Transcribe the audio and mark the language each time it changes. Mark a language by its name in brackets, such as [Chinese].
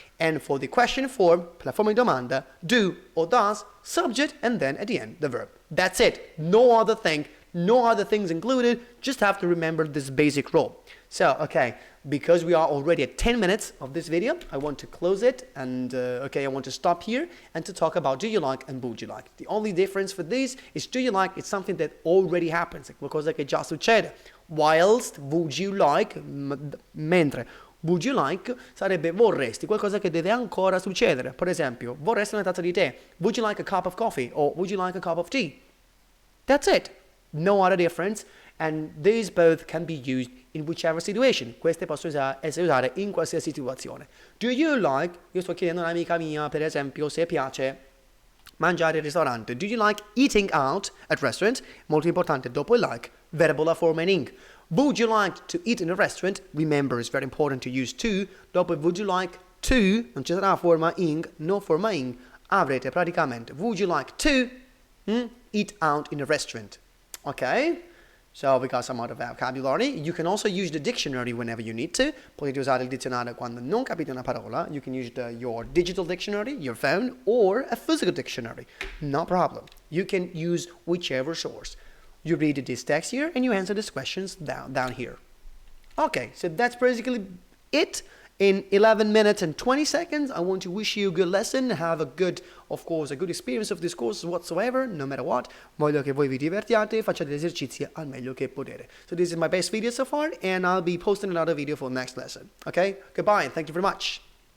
[English] And for the question form, [Italian] la forma di domanda, [English] do or does, subject, and then at the end, the verb. That's it. No other thing No other things included, just have to remember this basic rule. So, okay, because we are already at 10 minutes of this video, I want to close it and, okay, I want to stop here and to talk about do you like and would you like. The only difference for this is do you like, it's something that already happens, [Italian] è qualcosa che già succede. [English] Whilst would you like, [Italian] mentre would you like sarebbe vorresti, qualcosa che deve ancora succedere. Per esempio, vorresti una tazza di tè. [English] Would you like a cup of coffee or would you like a cup of tea? That's it. No other difference. And these both can be used in whichever situation. [Italian] Queste possono essere usate in qualsiasi situazione. Do you like, io sto chiedendo a un'amica mia, per esempio, se piace mangiare al ristorante. [English] Do you like eating out at restaurants? [Italian] Molto importante, dopo il like, verbo la forma in ing. [English] Would you like to eat in a restaurant? Remember, it's very important to use to. [Italian] Dopo would you like to, non ci sarà forma ing, no forma ing, avrete praticamente would you like to eat out in a restaurant? Okay? [English] So we got some other vocabulary. You can also use the dictionary whenever you need to. [Italian] Potete usare il dizionario quando non capite una parola. [English] You can use your digital dictionary, your phone, or a physical dictionary. No problem. You can use whichever source. You read this text here and you answer these questions down here. Okay, so that's basically it. In 11 minutes and 20 seconds, I want to wish you a good lesson. Have a good, of course, a good experience of this course whatsoever, no matter what. [Italian] Voglio che voi vi divertiate e facciate gli esercizi al meglio che potete. [English] So this is my best video so far, and I'll be posting another video for the next lesson. Okay? Goodbye, and thank you very much.